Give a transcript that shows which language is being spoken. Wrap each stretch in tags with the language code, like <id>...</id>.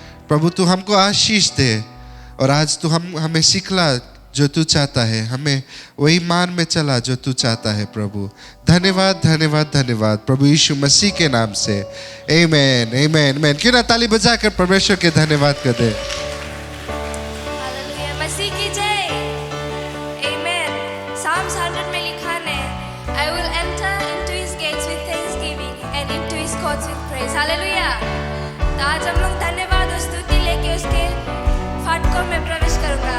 <hi>प्रभु तू हमको आशीष दे, और आज तू हमें सिखला जो तू चाहता है, हमें वही मान में चला जो तू चाहता है प्रभु। धन्यवाद धन्यवाद धन्यवाद प्रभु यीशु मसीह के नाम से। आमीन आमीन आमीन। क्यों ना ताली बजाकर परमेश्वर के धन्यवाद कर दे। हालेलुया, मसीह की जय। आमीन।</hi> <en>Psalms 100</en> <hi>में लिखा है,</hi> <en>I will enter into his gates with thanksgiving and into his courts with praise.</en> <hi>Hallelujah. तो आज हम लोग धन्यवाद और स्तुति लेके उसके फाटकों में प्रवेश करूंगा।</hi>